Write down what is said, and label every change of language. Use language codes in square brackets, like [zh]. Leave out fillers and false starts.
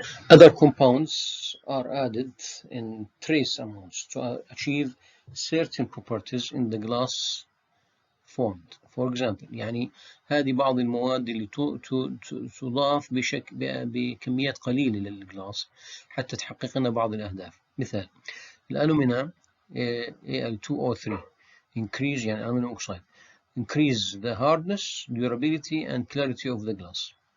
[en] Other compounds are added in trace amounts to achieve certain properties in the glass for example [ar] يعني هذه بعض المواد اللي تضاف بكميات قليلة للجلاس حتى تحقق لنا بعض الأهداف. مثال الألومنيوم [en] Al2O3 increase يعني aluminum oxide increase the hardness, durability and clarity of the glass.